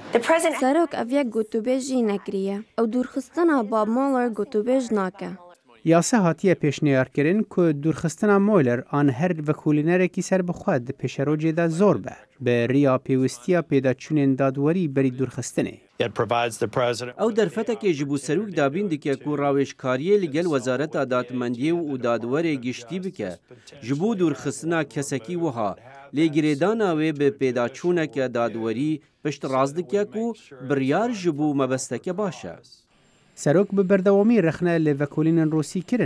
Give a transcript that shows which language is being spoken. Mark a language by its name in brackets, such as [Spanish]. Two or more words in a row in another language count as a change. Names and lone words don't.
[Kurdish] Serok ev yek gotûbêj jî nekiriye. Ew dûrxistina Bob Mueller gotûbêj nake. Yase hatiye pêşniyarkirin ku dûrxistina Mueller an her vekolînerekî serbixwe di pêşerocê de zor be. Bi riya pêwistiya pêdaçûnên dadwerî berî dûrxistinê. ئەو دەرفەتێکی ji بۆ سەرۆک دابین dike ku rawêjkariyê li gel Wezareta Dadmendiyê û dadwerê giştî bike ji bo dûrxistina kesekî wiha lêgirêdana wê bi pêdaçûneke dadwerî pişt raz dike ku biryar ji bo mebesteke baş e. Serok bi berdewamî rexne li vekolînên Rûsî kirin.